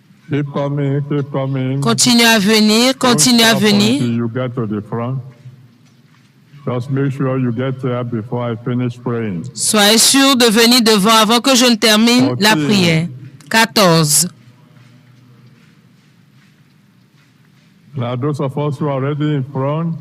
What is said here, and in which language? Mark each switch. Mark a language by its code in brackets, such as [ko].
[en] Keep coming, keep coming. [fr] Continue à venir, continue à venir. [en] You get to the front. Just make sure you get there before I finish praying. [fr] Soyez sûr de venir devant avant que je ne termine la prière. 14. [en] Now, those of us who are already in front,